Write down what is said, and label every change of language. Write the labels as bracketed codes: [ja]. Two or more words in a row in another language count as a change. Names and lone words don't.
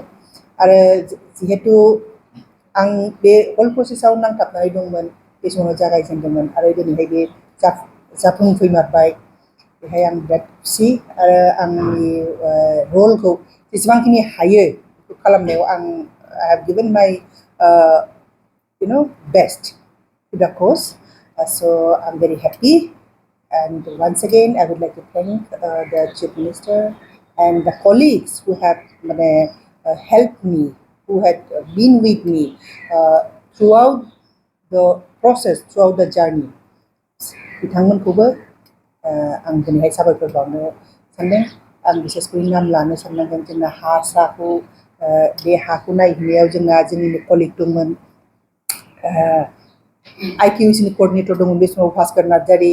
[brx] आरो जिहेतु आं बे हल प्रसेसआव नांथाबनानै दंमोन बे समाव जागायजेनदोंमोन आरो दिनैहाय बे जाफुंफैमारबाय बेहाय आं बिराद खुसि आरो आंनि रलखौ जेसेबांखिनि हायो बेखौ खालामनायाव आं [en] I have given my best to the cause. So I'm very happy. And once again, I would like to thank the Chief Minister and the colleagues who have helped me, who had been with me throughout the process, throughout the journey. [brx] बिथांमोनखौबो आं दिनैहाय साबायखर बावनो सानदों। आं बिसेसखै नाम लानो साननांगोन जोंना हा साखौ बे हाखौ नायहैनायाव जोंनिनो कलिग दंमोन IQC कोअर्डिनेटर दंमोन बे समाव भास्कर नार्जारी